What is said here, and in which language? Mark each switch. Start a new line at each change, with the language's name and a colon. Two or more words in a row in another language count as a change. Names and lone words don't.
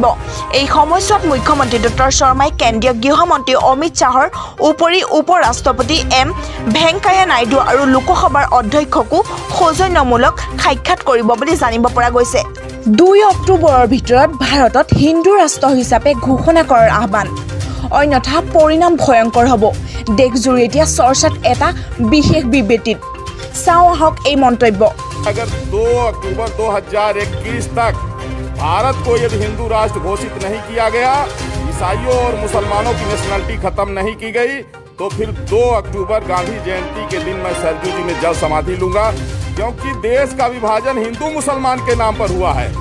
Assamese: এই সময়ছোৱাত মুখ্যমন্ত্ৰী ডক্টৰ শৰ্মাই কেন্দ্ৰীয় গৃহমন্ত্ৰী অমিত শ্বাহৰ উপৰি উপ ৰাষ্ট্ৰপতি এম ভেংকায়া নাইডু আৰু লোকসভাৰ অধ্যক্ষকো সৌজন্যমূলক সাক্ষাৎ কৰিব বুলি জানিব পৰা গৈছে। 2 অক্টোবৰৰ ভিতৰত ভাৰতত হিন্দু ৰাষ্ট্ৰ হিচাপে ঘোষণা কৰাৰ আহ্বান, অন্যথা পৰিণাম ভয়ংকৰ হ'ব। দেশজুৰি এতিয়া চৰ্চাত এটা বিশেষ বিবৃতিত। চাওঁ আহক এই মন্তব্য।
Hindi: अगर 2 अक्टूबर 2021 तक भारत को यदि हिंदू राष्ट्र घोषित नहीं किया गया, ईसाइयों और मुसलमानों की नेशनलिटी खत्म नहीं की गई, तो फिर 2 अक्टूबर गांधी जयंती के दिन मैं सरजू जी में जल समाधि लूंगा, क्योंकि देश का विभाजन हिंदू मुसलमान के नाम पर हुआ है।